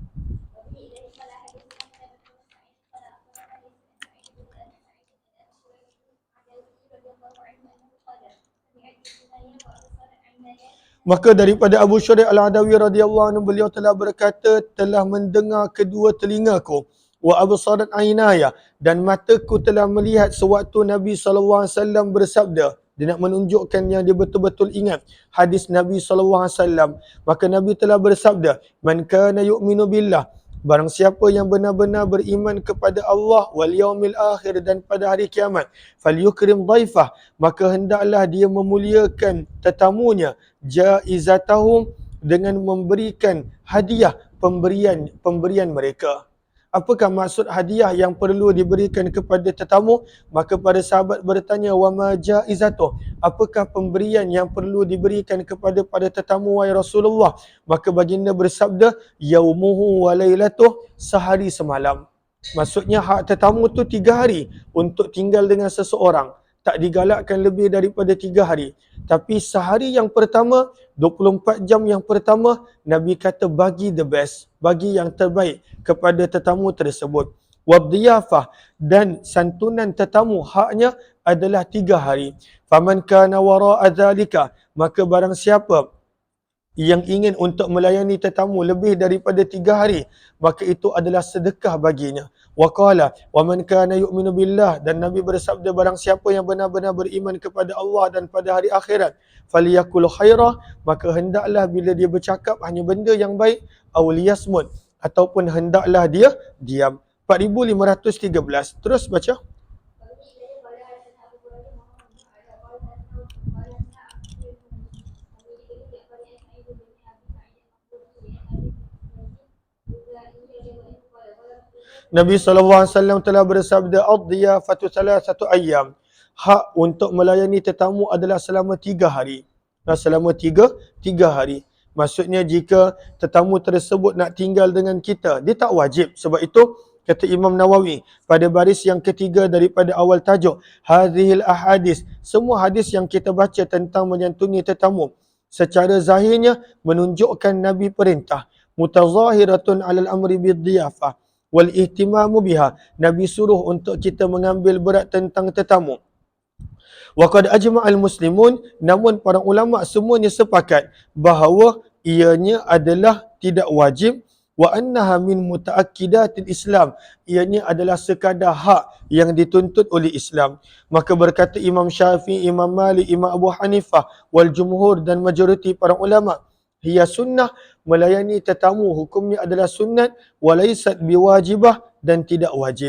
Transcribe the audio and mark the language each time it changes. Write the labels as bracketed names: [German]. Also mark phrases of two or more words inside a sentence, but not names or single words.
[Malay] Maka daripada Abu Syurih Al-Adawi [Arabic] رضي الله عنه, [Malay] beliau telah berkata, telah mendengar kedua telingaku [Arabic] وأبصرت عيناي, [Malay] dan mataku telah melihat sewaktu Nabi SAW bersabda. Dia nak menunjukkan yang dia betul-betul ingat hadis Nabi SAW. Maka Nabi telah bersabda, [Arabic] من كان يؤمن بالله, [Malay] barang siapa yang benar-benar beriman kepada Allah [Arabic] واليوم الآخر [Malay] dan pada hari kiamat, [Arabic] فليكرم ضيفه, [Malay] maka hendaklah dia memuliakan tetamunya, jaizatahum, dengan memberikan hadiah pemberian mereka. Apakah maksud hadiah yang perlu diberikan kepada tetamu? Maka para sahabat bertanya, [Arabic] وما جائزته, [Malay] apakah pemberian yang perlu diberikan kepada tetamu wahai Rasulullah? Maka baginda bersabda, [Arabic] يومه وليلته, [Malay] sehari semalam. Maksudnya hak tetamu tu 3 hari untuk tinggal dengan seseorang. Tak digalakkan lebih daripada 3 hari. Tapi sehari yang pertama, 24 jam yang pertama, Nabi kata bagi [English] the best, [Malay] bagi yang terbaik kepada tetamu tersebut. Wadhiyafah, dan santunan tetamu haknya adalah 3 hari. [Arabic] فمن كان وراء ذلك, [Malay] maka barang siapa yang ingin untuk melayani tetamu lebih daripada 3 hari, maka itu adalah sedekah baginya. [Arabic] وقال ومن كان يؤمن بالله, [Malay] dan Nabi bersabda, barang siapa yang benar-benar beriman kepada Allah dan pada hari akhirat, [Arabic] فليقل خيرا, [Malay] maka hendaklah bila dia bercakap hanya benda yang baik, [Arabic] أو ليصمت, [Malay] ataupun hendaklah dia diam. 4513. Terus baca. Nabi SAW telah bersabda, [Arabic] الضيافة ثلاثة أيام. [Malay] Hak untuk melayani tetamu adalah selama 3 hari. Selama 3 hari. Maksudnya jika tetamu tersebut nak tinggal dengan kita, dia tak wajib. Sebab itu, kata Imam Nawawi pada baris yang ketiga daripada awal tajuk, [Arabic] هذه الأحاديث, [Malay] semua hadis yang kita baca tentang menyantuni tetamu, secara zahirnya menunjukkan Nabi perintah, [Arabic] متظاهرة على الأمر بالضيافة والاهتمام بها. [Malay] Nabi suruh untuk kita mengambil berat tentang tetamu. [Arabic] وقد أجمع المسلمون, [Malay] namun para ulama semuanya sepakat bahawa ianya adalah tidak wajib. [Arabic] وأنها من متأكدات الإسلام, [Malay] ianya adalah sekadar hak yang dituntut oleh Islam. Maka berkata Imam Syafi'i, Imam Malik, Imam Abu Hanifah [Arabic] والجمهور, [Malay] dan majoriti para ulama, [Arabic] هي سنة, [Malay] melayani tetamu hukumnya adalah sunat, [Arabic] وليست بواجبة, [Malay] dan tidak wajib.